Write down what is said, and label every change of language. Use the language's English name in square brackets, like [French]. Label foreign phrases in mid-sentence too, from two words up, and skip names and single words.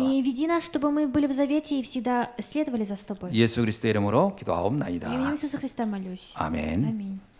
[Russian] И веди нас, чтобы мы были в завете и всегда следовали за Тобой. [Korean] 예수 그리스도의 이름으로 기도하옵나이다. [Russian] Именем Иисуса Христа молюсь. [Korean] 아멘. [Russian] Аминь.